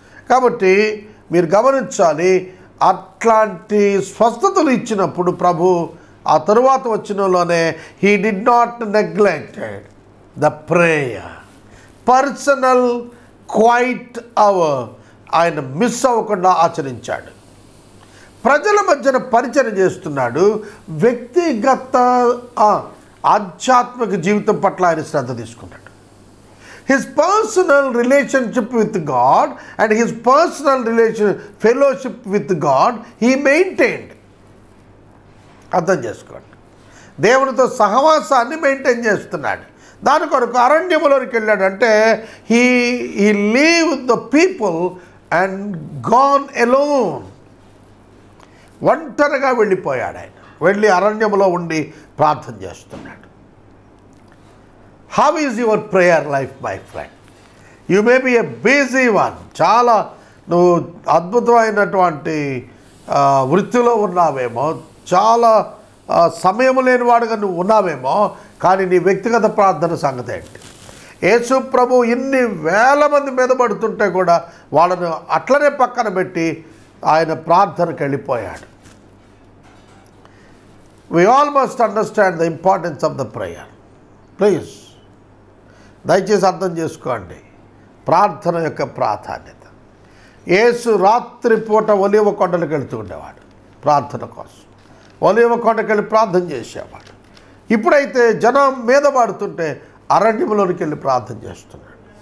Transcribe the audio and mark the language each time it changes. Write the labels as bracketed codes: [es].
[te] కాబట్టి మీరు గమనించాలి, అట్లాంటి స్వస్థతలు ఇచ్చినప్పుడు ప్రభు ఆ తరువాత వచ్చినలోనే [en] he did not neglected the prayer, [te] personal quiet hour ఆయన మిస్ అవ్వకుండా ఆచరించాడు. ప్రజల మధ్యన పరిచయం చేస్తున్నాడు. వ్యక్తిగత ఆధ్యాత్మిక జీవితం పట్ల ఆయన శ్రద్ధ తీసుకున్నాడు. [en] His personal relationship with God and his personal fellowship with God he maintained. [te] అర్థం చేసుకోండి. దేవునితో సహవాసాన్ని మెయింటైన్ చేస్తున్నాడు. దాని కొరకు అరణ్యములోకి వెళ్ళాడంటే [en] he leave the people and gone alone. [te] ఒంటరిగా వెళ్ళిపోయాడు. ఆయన వెళ్ళి అరణ్యములో ఉండి ప్రార్థన చేస్తున్నాడు. [en] How is your prayer life, my friend? You may be a busy one, [te] చాలా నువ్వు అద్భుతమైనటువంటి వృత్తిలో ఉన్నావేమో, చాలా సమయం లేనివాడుగా నువ్వు ఉన్నావేమో, కానీ నీ వ్యక్తిగత ప్రార్థన సంగతి ఏంటి? యేసు ప్రభు ఇన్ని వేల మంది మీద పడుతుంటే కూడా వాళ్ళను అట్లనే పక్కన పెట్టి ఆయన ప్రార్థనకు వెళ్ళిపోయాడు. [en] We all must understand the importance of the prayer. [te] Please దయచేసి అర్థం చేసుకోండి ప్రార్థన యొక్క ప్రాధాన్యత. యేసు రాత్రిపూట ఒలీవ కొండలకు వెళుతూ ఉండేవాడు ప్రార్థన కోసం. ఒలీవ కొండకు వెళ్ళి ప్రార్థన చేసేవాడు. ఇప్పుడైతే జనం మీద పడుతుంటే అరణ్యంలోనికి వెళ్ళి ప్రార్థన చేస్తున్నాడు.